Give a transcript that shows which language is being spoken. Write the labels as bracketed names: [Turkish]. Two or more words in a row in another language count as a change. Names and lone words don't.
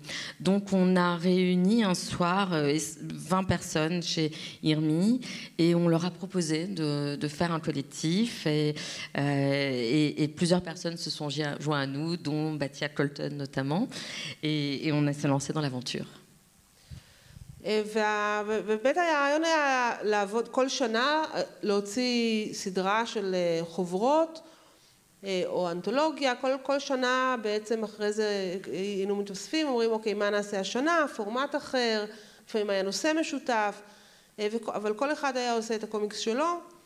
[French] Donc on a réuni un soir 20 personnes chez Irmi et on leur a proposé de faire un collectif et plusieurs personnes se sont joints à nous, dont Batia Colton notamment, et on s'est lancé dans l'aventure. [Hebrew] ובאמת הרעיון היה לעבוד כל שנה, להוציא סדרה של חוברות או אנתולוגיה, כל שנה בעצם אחרי זה היינו מתאספים, אומרים אוקיי מה נעשה השנה, פורמט אחר, לפעמים היה נושא משותף, אבל כל אחד היה עושה את הקומיקס שלו,